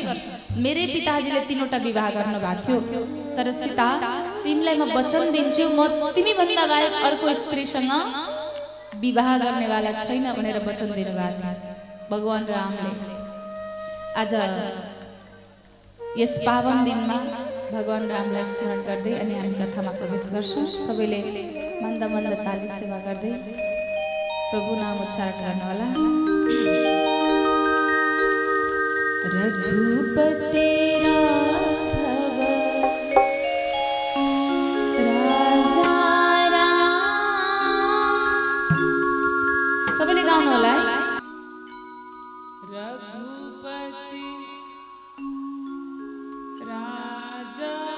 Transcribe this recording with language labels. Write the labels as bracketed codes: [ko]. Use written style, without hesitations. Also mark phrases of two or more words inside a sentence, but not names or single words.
[ne] मेरै पिताजीले 3वटा विवाह गर्नु भएको थियो, तर सीता तिमीलाई म वचन दिन्छु म तिमी भन्दा बाहेक अर्को स्त्रीसँग विवाह गर्नेवाला छैन भनेर वचन दिनुभएको थियो भगवान रामले। आज यस पावन दिनमा भगवान रामलाई स्मरण गर्दै अनि हामी कथामा प्रवेश गर्छौं। सबैले मन्द मन्द ताली सेवा गर्दै प्रभु नाम उच्चारण गर्नुहोला। रघुपति राघव राजा राम, सबैले गाउनुहोला। रघुपति राजा